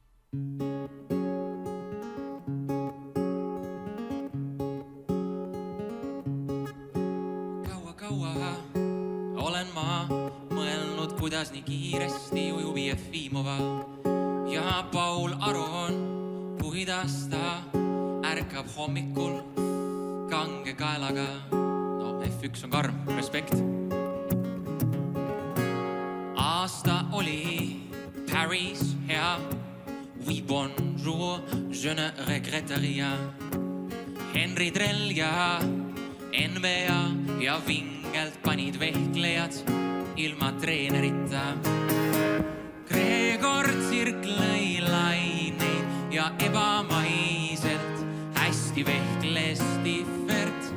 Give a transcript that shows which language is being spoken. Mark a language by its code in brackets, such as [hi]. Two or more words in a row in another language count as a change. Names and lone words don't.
[et] Kaua olen ma mõelnud, kuidas nii kiiresti ujub Jefimova ja Paul Aron, kuidas ta ärkab hommikul kange kaelaga. No F1 on karm, respekt. Aasta oli Paris hea. [fr] Oui, bonjour, je ne regrette rien. [et] Henri Drell ja NBA ja vingelt panid vehklejad ilma treenerita. Gregor Tsirk lõi laineid ja ebamaiselt hästi vehkles Stiffert.